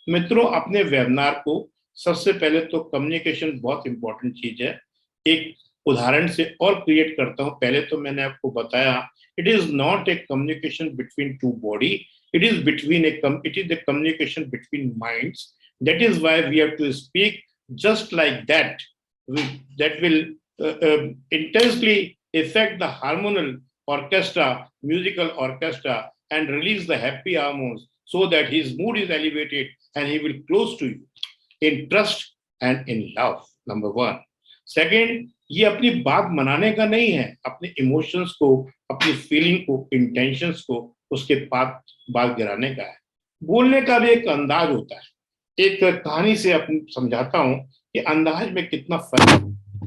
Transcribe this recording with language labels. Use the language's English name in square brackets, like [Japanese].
[Hindi] मित्रों, अपने वेबिनार को सबसे पहले तो कम्युनिकेशन बहुत इंपॉर्टेंट चीज है। एक उदाहरण से और क्रिएट करता हूं। पहले तो मैंने आपको बताया, [English] It is not a communication between two body, it is the communication between minds. That is why we have to speak just like that. That will intensely affect the hormonal orchestra, musical orchestra, and release the happy hormones so that his mood is elevated and he will close to you in trust and in love. Number one. [Hindi] Second, ये अपनी बात मनाने का नहीं है, अपने emotions को, अपनी फीलिंग को, इंटेंशंस को उसके बात गिराने का है। बोलने का भी एक अंदाज होता है। एक कहानी से अपनी समझाता हूं कि अंदाज में कितना फर्क।